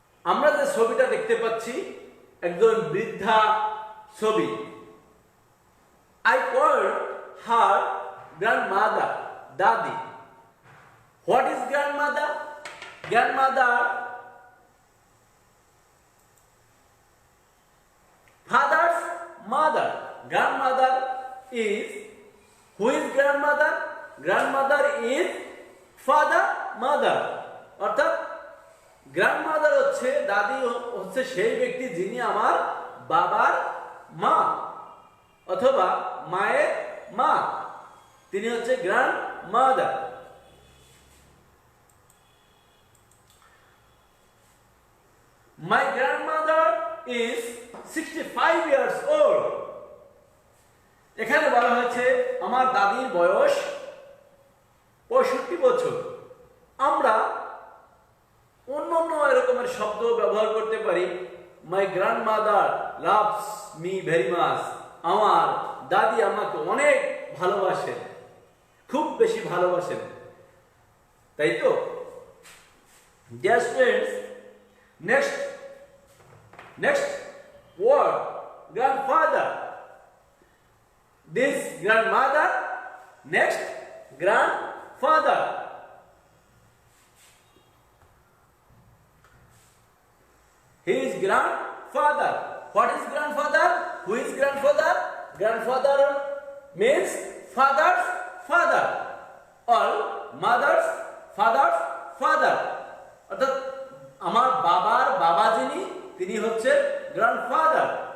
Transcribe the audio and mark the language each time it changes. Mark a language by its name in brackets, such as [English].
[Bangla] আমরা যে ছবিটা দেখতে পাচ্ছি একজন বৃদ্ধা ছবি। [English] I called her grandmother, দাদি। What is grandmother? Grandmother, father's mother. Grandmother is, who is grandmother? Grandmother is father, mother. [Bangla] অর্থাৎ গ্র্যান্ডমাদার হচ্ছে, দাদি হচ্ছে সেই ব্যক্তি যিনি আমার বাবার মা অথবা মায়ের মা, তিনি হচ্ছে grandmother. [English] My grandmother is 65 years old. [Bangla] এখানে বলা হয়েছে আমার দাদির বয়স 65 বছর। আমরা অন্যান্য এরকমের শব্দ ব্যবহার করতে পারি। [English] My grandmother loves me very much. [Bangla] আমার দাদি আমাকে অনেক ভালোবাসেন, খুব বেশি ভালোবাসেন, তাই তো? [English] Dear students, next word, grandfather. This grandmother, next grandfather. His grandfather. What is grandfather? Who is grandfather? Grandfather means father's father or mother's father's father. [Bangla] অর্থাৎ আমার বাবার বাবা যিনি, তিনি হচ্ছে grandfather.